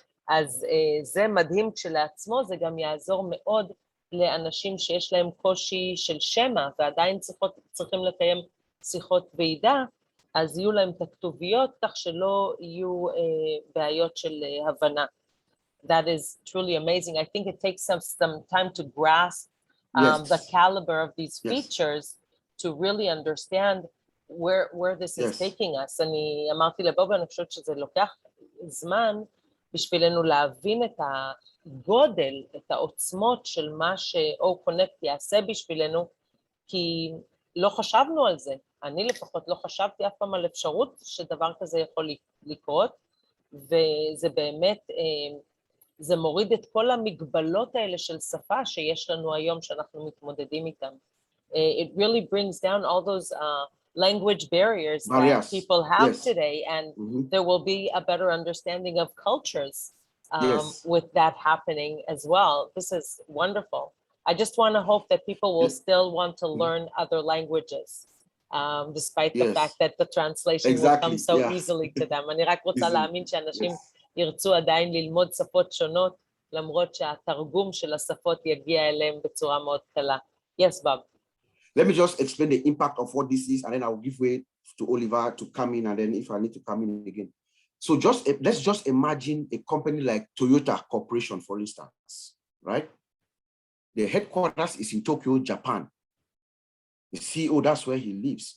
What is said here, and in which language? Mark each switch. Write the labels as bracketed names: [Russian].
[Hebrew] אז זה מדהים כשלעצמו, זה גם יעזור מאוד לאנשים שיש להם קושי של שמה, ועדיין צריכים לקיים שיחות ועידה, אז יהיו להם את הכתוביות, כך שלא יהיו בעיות של הבנה. [English] That is truly amazing. I think it takes some time to grasp the caliber of these features to really understand where this is taking us. [Hebrew] אני אמרתי לבוב, אני חושבת שזה לוקח זמן בשבילנו להבין את הגודל, את העוצמות של מה Connect יעשה בשבילנו, כי לא חשבנו על זה. אני לפחות לא חשבתי אף פעם על אפשרות שדבר כזה יכול לקרות, וזה באמת, זה מוריד את כל המגבלות האלה של שפה שיש לנו היום שאנחנו מתמודדים איתם. [English] It really brings down all those language barriers that people have today, and there will be a better understanding of cultures with that happening as well. This is wonderful. I just want to hope that people will still want to learn other languages, despite the fact that the translation will come so easily to them. [Hebrew] אני רק רוצה להאמין שאנשים ירצו עדיין ללמוד שפות שונות, למרות שהתרגום של השפות יגיע אליהם בצורה מאוד קלה. [English] Yes, Bob. Let me just explain the impact of what this is, and then I'll give way to Oliver to come in, and then if I need to come in again. So let's just imagine a company like Toyota Corporation, for instance, right? The headquarters is in Tokyo, Japan. The CEO, that's where he lives.